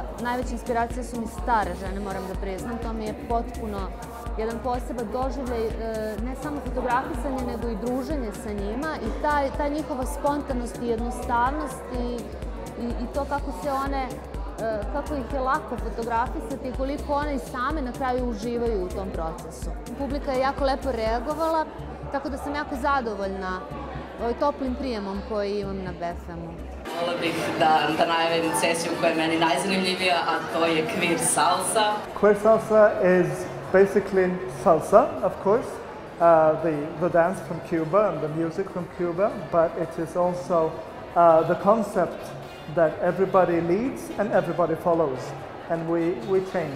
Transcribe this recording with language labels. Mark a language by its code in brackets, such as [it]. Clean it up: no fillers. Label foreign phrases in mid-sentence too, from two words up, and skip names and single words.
[sr] Najveća inspiracija su mi stare žene, moram da priznam. To mi je potpuno jedan poseban doživljaj, ne samo fotografisanje, nego i druženje sa njima i ta njihova spontanost i jednostavnost i to kako ih je lako fotografisati i koliko one i same na kraju uživaju u tom procesu. Publika je jako lepo reagovala, tako da sam jako zadovoljna toplim prijemom koji imam na BFM-u. [bs] Htjela bih da najavim sesiju koja je meni najzanimljivija, a to je Queer Salsa. [en] Queer Salsa is basically salsa, of course, the dance from Cuba and the music from Cuba, but it is also the concept that everybody leads and everybody follows, and we change.